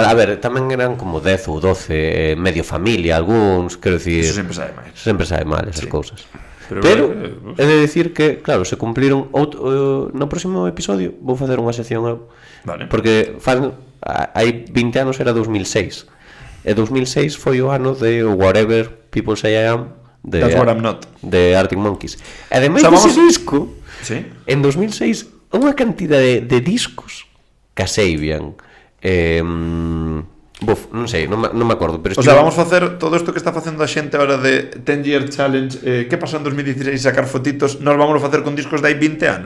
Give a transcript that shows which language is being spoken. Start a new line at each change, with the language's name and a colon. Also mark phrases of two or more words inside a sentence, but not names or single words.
Galician: A ver, tamén eran como 10 ou 12, medio familia, algúns, quero dicir. Eso sempre sabe máis. Sempre sabe mal esas cousas. Pero,
Spanish: He de decir
Galician: que, claro, se cumpliron no próximo episodio vou facer unha sección eu. Vale. Porque hai 20 anos era 2006. E 2006 foi o ano de Whatever People Say I Am de, That's What I'm Not. de Arctic Monkeys. E ademais
Spanish: O sea,
Galician: dese vamos- disco, Sí. en 2006 unha cantidad de discos que a Sabian non sei, non me acordo, pero
Spanish: O sea,
Galician: vamos facer todo isto que está facendo a xente ahora de 10 Year Challenge, que pasou en 2016 sacar fotitos, nos vamos a facer con discos de hai 20 anos.